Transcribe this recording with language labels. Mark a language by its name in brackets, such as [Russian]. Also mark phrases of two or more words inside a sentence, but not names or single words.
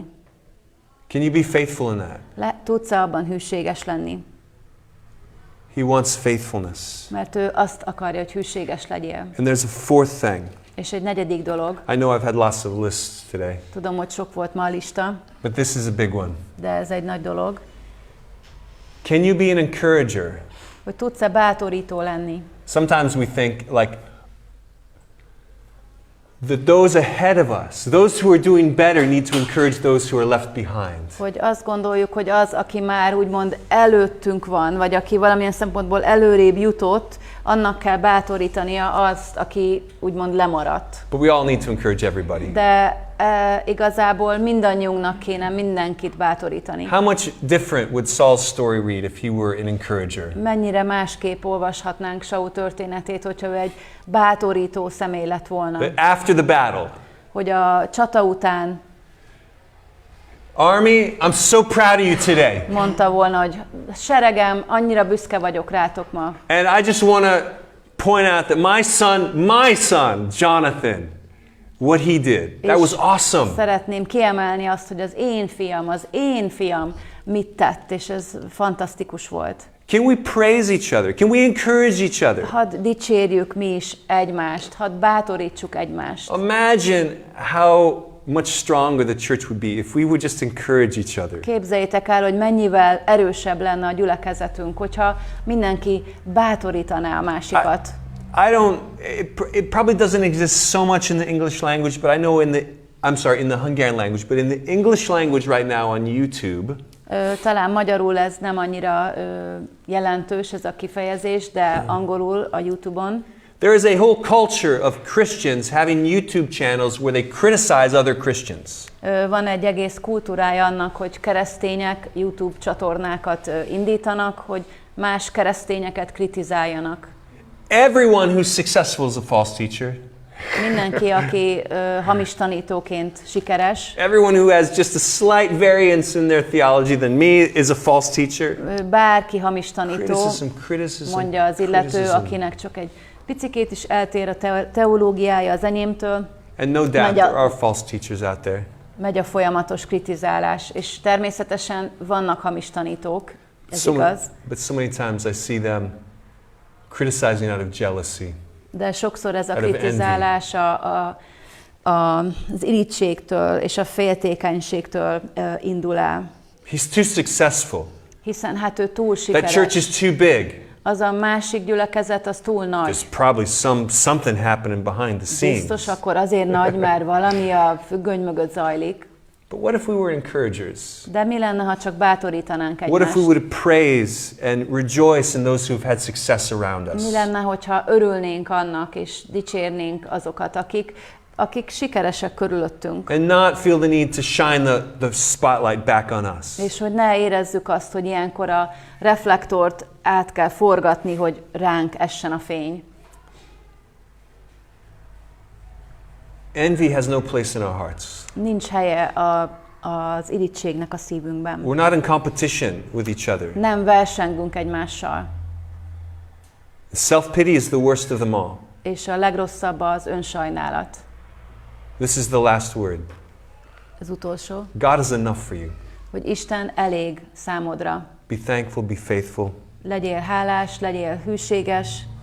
[English] Can you be faithful in that? [Hungarian] Tudsz-e abban hűséges lenni? [English] He wants faithfulness. [Hungarian] Mert ő azt akarja, hogy hűséges legyél. [English] And there's a fourth thing. [Hungarian] És egy negyedik dolog. [English] I know I've had lots of lists today, [Hungarian] Tudom, hogy sok volt ma a lista, [English] but this is a big one. [Hungarian] de ez egy nagy dolog. [English] Can you be an encourager? [Hungarian] Hogy tudsz-e bátorító lenni? [English] Sometimes we think like that those ahead of us, those who are doing better, need to encourage those who are left behind. [Hungarian] Hogy azt gondoljuk, hogy az, aki már úgymond előttünk van, vagy aki valamilyen szempontból előrébb jutott, annak kell bátorítania azt, aki úgymond lemaradt. [English] But we all need to encourage everybody. [Hungarian] De igazából mindannyiunknak kéne mindenkit bátorítani. [English] How much different would Saul's story read if he were an encourager? [Hungarian] Mennyire másképp olvashatnánk Saul történetét, hogyha ő egy bátorító személy lett volna. [English] But after the battle, [Hungarian] Hogy a csata után [English] Army, I'm so proud of you today. [Hungarian] mondta volna, hogy seregem, annyira büszke vagyok rátok ma. [English] And I just want to point out that my son, Jonathan, what he did. That was awesome. [Hungarian] Szeretném kiemelni azt, hogy az én fiam mit tett, és ez fantasztikus volt. [English] Can we praise each other? Can we encourage each other? [Hungarian] Hadd dicsérjük mi is egymást, hadd bátorítsuk egymást. [English] Imagine how much stronger the church would be if we would just encourage each other. [Hungarian] Képzeljétek el, hogy mennyivel erősebb lenne a gyülekezetünk, hogyha mindenki bátorítaná a másikat. [English] It probably doesn't exist so much in the English language, but I know in the Hungarian language, but in the English language right now on YouTube, [Hungarian] Talán magyarul ez nem annyira jelentős ez a kifejezés, de angolul a YouTube-on. [English] there is a whole culture of Christians having YouTube channels where they criticize other Christians. [Hungarian] Van egy egész kultúrája annak, hogy keresztények YouTube csatornákat indítanak, hogy más keresztényeket kritizáljanak. [English] Everyone who's successful is a false teacher. [Hungarian] Mindenki, aki hamis tanítóként sikeres. [English] Everyone who has just a slight variance in their theology than me is a false teacher. [Hungarian] Bárki hamis tanító, [English] Criticism, [Hungarian] mondja az illető, akinek csak egy picikét is eltér a teológiája az enyémtől. [English] And no doubt there are false teachers out there. [Hungarian] Megy a folyamatos kritizálás, és természetesen vannak hamis tanítók, ez igaz. [English] But so many times I see them criticizing out of jealousy. [Hungarian] De sokszor ez a kritizálás az irigységtől és a féltékenységtől indul el. [English] He's too successful. [Hungarian] Hiszen hát ő túl [English] That [Hungarian] sikeres. [English] church is too big. [Hungarian] Az a másik gyülekezet, az túl nagy. [English] There's probably something happening behind the scenes. [Hungarian] Biztos akkor azért nagy, mert valami a függöny mögött zajlik. [English] But what if we were encouragers? [Hungarian] De mi lenne, ha csak bátorítanánk [English] What if we [Hungarian] egymást? [English] would praise and rejoice in those who've had success around us? [Hungarian] Mi lenne, hogyha örülnénk annak, és dicsérnénk azokat, akik sikeresek körülöttünk? [English] And not feel the need to shine the spotlight back on us. [Hungarian] És hogy ne érezzük azt, hogy ilyenkor a reflektort át kell forgatni, hogy ránk essen a fény. [English] Envy has no place in our hearts. [Hungarian] Nincs helye az irigységnek a szívünkben. [English] We're not in competition with each other. [Hungarian] Nem versengünk egymással. [English] Self-pity is the worst of them all. [Hungarian] És a legrosszabb az önsajnálat. [English] This is the last word. [Hungarian] Az utolsó, [English] God is enough for you. [Hungarian] hogy Isten elég számodra. [English] Be thankful, be faithful. [Hungarian] legyél hálás, legyél hűséges,